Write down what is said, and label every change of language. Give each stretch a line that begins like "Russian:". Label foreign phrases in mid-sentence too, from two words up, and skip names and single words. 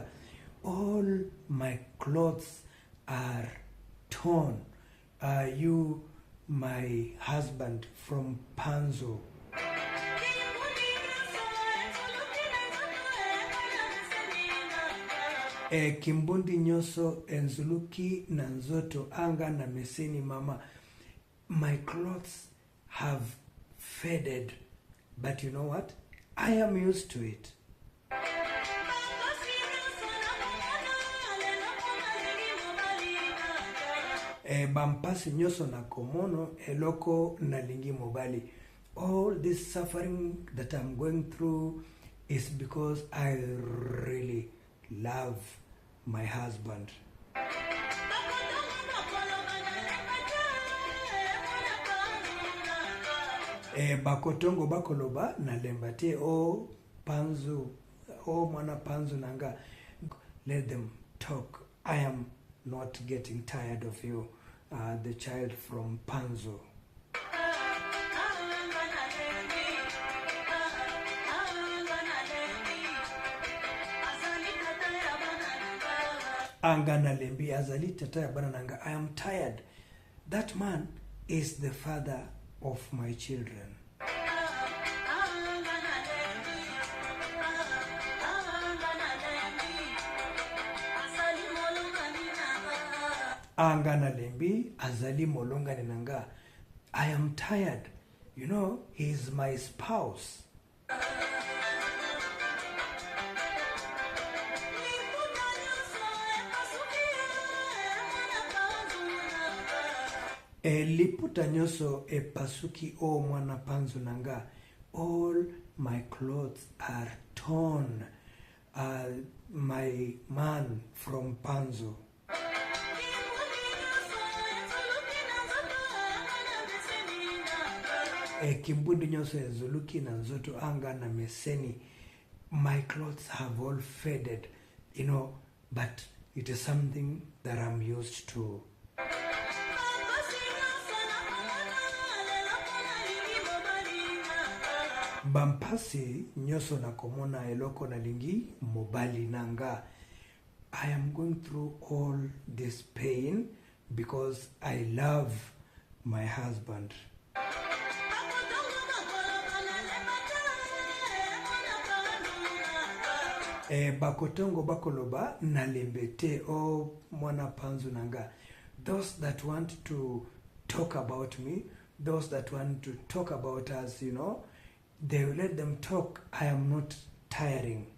English: All my clothes are torn. Are you my husband from Panzo?
Lingala: Kimbundi nyoso enzuluki na nzoto anga na meseni mama.
English: My clothes have faded, but you know what? I am used to it.
Lingala: Bampasi nyoso na komono eloko na lingi mobali.
English: All this suffering that I'm going through is because I really love my husband.
Lingala: Bakotongo bakoloba na lembate o panzu o mwana panzu nanga.
English: Let them talk. I am not getting tired of you, the child from Panzo.
Lingala: Angana lembi azali tataya banananga.
English: I am tired. That man is the father of my children.
Lingala: Angana lembi azali molonga nenanga.
English: I am tired. You know, he is my spouse.
Lingala: Liputa nyoso epasuki o mwana panzu nanga.
English: All my clothes are torn. My man from Panzo.
Lingala: Kimbundi nyoso ezuluki na nzoto anga na meseni.
English: My clothes have all faded, you know, but it is something that I'm used to.
Lingala: Bampasi nyoso na komona eloko na lingi mobali nanga.
English: I am going through all this pain because I love my husband.
Lingala: Bakotongo bakoloba na lembete o mwana panzu nanga.
English: Those that want to talk about me, those that want to talk about us, you know, they will let them talk. I am not tiring.